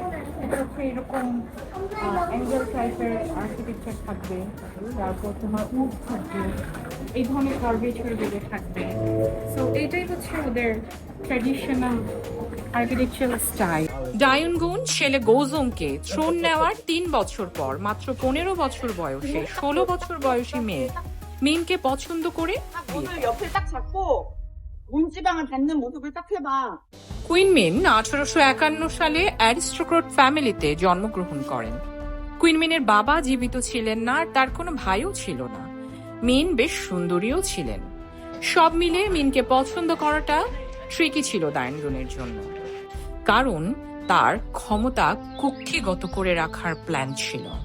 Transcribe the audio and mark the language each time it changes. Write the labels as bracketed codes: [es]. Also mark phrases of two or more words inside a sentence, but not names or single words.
[bn] এটা হচ্ছে এরকম অ্যাঙ্গেল টাইপের আর্কিটেকচার থাকবে, তারপর তোমার উড থাকবে, এই ধরনের কার্ভেচার গুলো থাকবে। সো এটাই হচ্ছে ওদের [en] traditional architectural style. [bn] ডায়নগুন ছেলে গোজংকে থ্রোন নেওয়ার 3 বছর পর মাত্র 15 বছর বয়সে 16 বছর বয়সী মেয়ে মিনকে পছন্দ করে বিয়ে করেন। [ko] 옆을 딱 잡고 문지방을 뱉는 모습을 딱 해봐. [bn] কুইন মিন 1851 সালে অ্যারিস্টোক্র্যাট ফ্যামিলিতে জন্মগ্রহণ করেন। কুইন মিনের বাবা জীবিত ছিলেন না, আর তার কোনো ভাইও ছিল না। মিন বেশ সুন্দরীও ছিলেন। সব মিলে মিনকে পছন্দ করাটা ট্রিকি ছিল দায়নগুনের জন্য, কারণ তার ক্ষমতা কুক্ষিগত করে রাখার প্ল্যান ছিল।